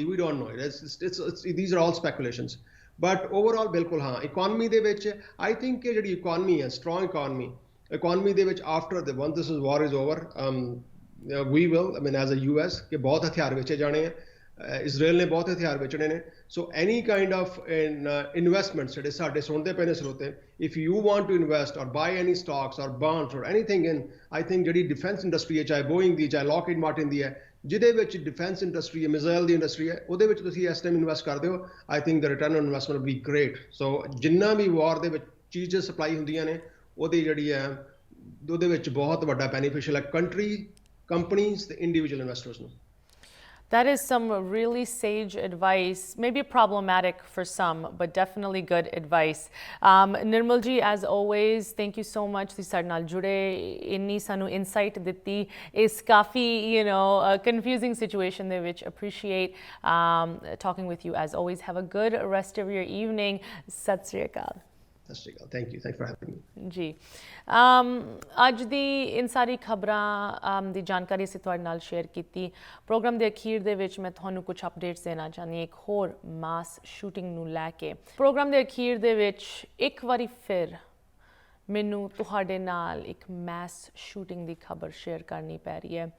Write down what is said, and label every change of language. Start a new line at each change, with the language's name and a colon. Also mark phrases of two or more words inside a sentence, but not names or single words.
English: we don't know, these are all speculations। but overall
Punjabi: ਬਿਲਕੁਲ ਹਾਂ, ਇਕੋਨਮੀ ਦੇ ਵਿੱਚ
English: I think
Punjabi: ਕਿ ਜਿਹੜੀ ਇਕੋਨਮੀ ਹੈ,
English: strong economy
Punjabi: ਦੇ ਵਿੱਚ
English: ਆਫਟਰ the once this war is over, we will, I mean as a US,
Punjabi: ਕਿ ਬਹੁਤ ਹਥਿਆਰ ਵੇਚੇ ਜਾਣੇ ਆ, ਇਜ਼ਰਾਈਲ ਨੇ ਬਹੁਤ ਹਥਿਆਰ ਵੇਚਣੇ ਨੇ।
English: so any kind of investments
Punjabi: ਜਿਹੜੇ ਸਾਡੇ ਸੁਣਦੇ ਪਏ ਨੇ ਸਰੋਤੇ,
English: if you want to invest or buy any stocks or bonds or anything in, I think
Punjabi: ਜਿਹੜੀ
English: defense industry
Punjabi: ਹੈ, ਚਾਹੇ ਬੋਇੰਗ ਦੀ, ਚਾਹੇ ਲੋਕਹੀਡ ਮਾਰਟਿਨ ਦੀ ਹੈ, ਜਿਹਦੇ ਵਿੱਚ
English: defense industry
Punjabi: ਹੈ, ਮਿਜ਼ਾਈਲ ਦੀ ਇੰਡਸਟਰੀ ਹੈ, ਉਹਦੇ ਵਿੱਚ ਤੁਸੀਂ ਇਸ ਟਾਈਮ ਇਨਵੈਸਟ ਕਰਦੇ ਹੋ,
English: I think the return on investment will be great.
Punjabi: ਸੋ ਜਿੰਨਾ ਵੀ ਵਾਰ ਦੇ ਵਿੱਚ ਚੀਜ਼ਾਂ ਸਪਲਾਈ ਹੁੰਦੀਆਂ ਨੇ, ਉਹਦੀ ਜਿਹੜੀ ਹੈ ਉਹਦੇ ਵਿੱਚ ਬਹੁਤ ਵੱਡਾ ਬੈਨੀਫੀਸ਼ੀਅਲ ਹੈ
English: country companies
Punjabi: ਤੇ
English: individual investors
Punjabi: ਨੂੰ।
English: That is some really sage advice, maybe problematic for some, but definitely good advice. Nirmal ji, as always, thank you so much.
Punjabi: ਤੁਸੀਂ ਸਾਡੇ ਨਾਲ ਜੁੜੇ, ਇੰਨੀ ਸਾਨੂੰ insight ਦਿੱਤੀ ਇਸ ਕਾਫੀ
English: confusing situation
Punjabi: ਦੇ ਵਿੱਚ।
English: Appreciate talking with you as always. Have a good rest of your evening.
Punjabi: ਸਤਿ ਸ਼੍ਰੀ ਅਕਾਲ।
English: Thank you for having me.
Punjabi: ਜੀ ਅੱਜ ਦੀ ਇਨ ਸਾਰੀ ਖਬਰਾਂ ਦੀ ਜਾਣਕਾਰੀ ਅਸੀਂ ਤੁਹਾਡੇ ਨਾਲ ਸ਼ੇਅਰ ਕੀਤੀ। ਪ੍ਰੋਗਰਾਮ ਦੇ ਅਖੀਰ ਦੇ ਵਿੱਚ ਮੈਂ ਤੁਹਾਨੂੰ ਕੁਝ ਅਪਡੇਟਸ ਦੇਣਾ ਚਾਹੁੰਦੀ ਹਾਂ ਇੱਕ ਹੋਰ
English: mass shooting
Punjabi: ਨੂੰ ਲੈ ਕੇ। ਪ੍ਰੋਗਰਾਮ ਦੇ ਅਖੀਰ ਦੇ ਵਿੱਚ ਇੱਕ ਵਾਰੀ ਫਿਰ ਮੈਨੂੰ ਤੁਹਾਡੇ ਨਾਲ ਇੱਕ
English: mass shooting
Punjabi: ਦੀ ਖਬਰ ਸ਼ੇਅਰ ਕਰਨੀ ਪੈ ਰਹੀ ਹੈ।